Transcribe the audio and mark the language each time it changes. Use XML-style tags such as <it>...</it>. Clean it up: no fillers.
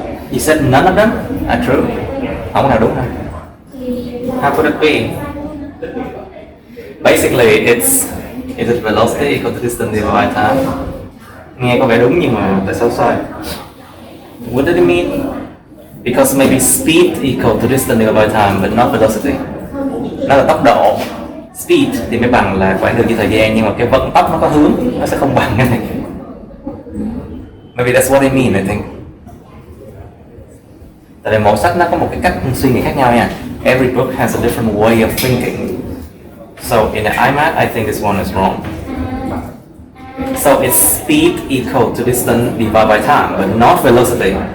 <en>You said none of them are true?</en> <vi>Không nào đúng hả?</vi> <en>How could it be? Basically, is it velocity equal to distance divided by time?</en> <vi>Nghe có vẻ đúng nhưng mà tại sao sai?</vi> <en>What did it mean? Because maybe speed equal to distance divided by time, but not velocity.</en> <vi>Nó là tốc độ. Speed thì mới bằng là quãng đường chia thời gian, nhưng mà cái vận tốc nó có hướng, nó sẽ không bằng cái này.</vi> <en>Maybe that's what they mean, I think.</en> <vi>Tại vì mỗi sách nó có một cái cách suy nghĩ khác nhau nha.</vi> <en>Every book has a different way of thinking. So in the IMAT, I think this one is wrong. So it's speed equal to distance divided by time, but not velocity.</en>